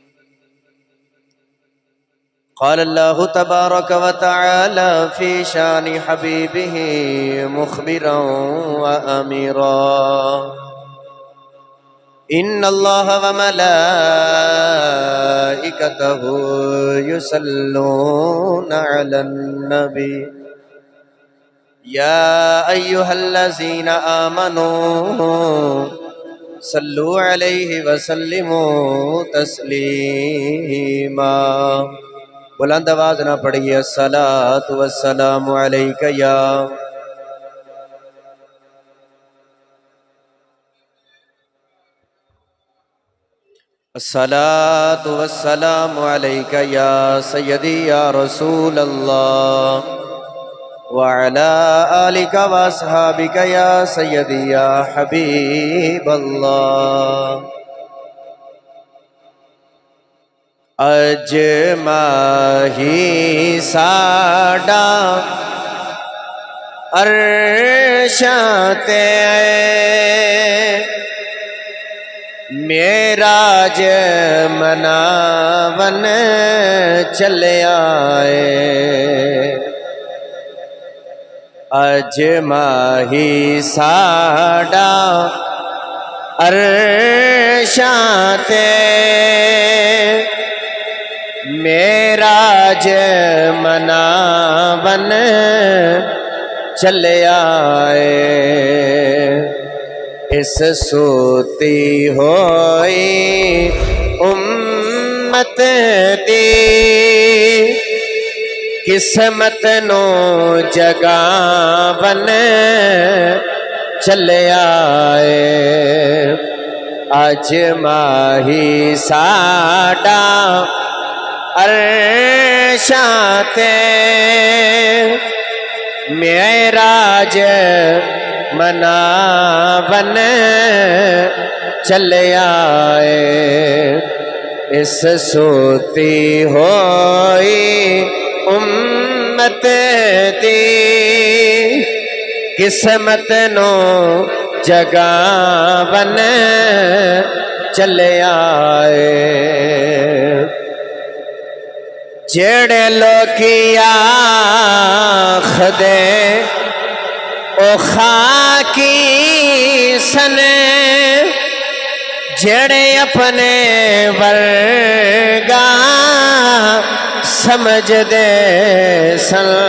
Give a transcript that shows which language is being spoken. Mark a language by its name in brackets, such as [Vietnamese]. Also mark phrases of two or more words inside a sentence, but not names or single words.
[Arabic] قال الله تبارك وتعالى في شان حبيبه مخبرا وأميرا إن الله وملائكته يصلون على النبي يا أيها الذين آمنوا صلوا عليه وسلموا تسليما [Urdu] بلند آواز نہ پڑھیے [Arabic] الصلاۃ والسلام علیک یا الصلاۃ والسلام علیک یا سیدی یا رسول اللہ وعلی آلک واصحابک یا سیدی یا حبیب اللہ [Punjabi] اج ماہی ساڈا عرشاں تے معراج مناون چلیا اج ماہی ساڈا عرشاں تے معراج مناون چلیا اس سوتی ہوئی امت دی قسمت نو جگاون چلیا اج ماہی ساڈا عرشاں تے معراج مناون چلیا اس سوتی ہوئی امت دی قسمت نو جگاون چلیا جڑے لوکی آخدے او خاکی سنے جڑے اپنے ورگا سمجھ دے سن